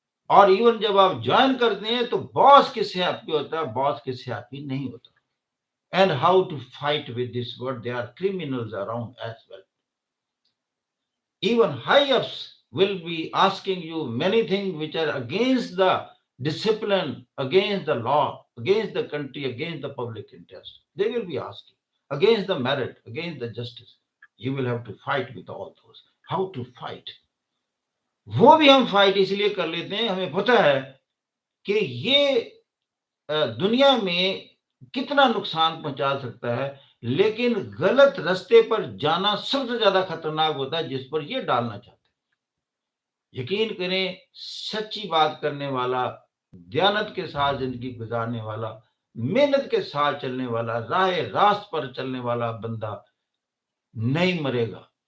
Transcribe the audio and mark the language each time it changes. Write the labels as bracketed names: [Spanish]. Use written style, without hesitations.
[Urdu] اور ایون جب آپ جوائن کرتے ہیں تو باس کس سے ہیپی ہوتا ہے، باس کس سے ہیپی نہیں ہوتا۔ [English] And how to fight with this world, they are criminals around as well. Even high ups will be asking you many things which are against the discipline, against the law, against the country, against the public interest. They will be asking against the merit, against the justice. You will have to fight with all those. How to fight? [Urdu] وہ بھی ہم fight اس لیے کر لیتے ہیں، ہمیں پتہ ہے کہ یہ دنیا میں کتنا نقصان پہنچا سکتا ہے، لیکن غلط رستے پر جانا سب سے زیادہ خطرناک ہوتا ہے جس پر یہ ڈالنا چاہتے ہیں۔ یقین کریں، سچی بات کرنے والا، دیانت کے ساتھ زندگی گزارنے والا، محنت کے ساتھ چلنے والا، راہ راست پر چلنے والا بندہ نہیں مرے گا،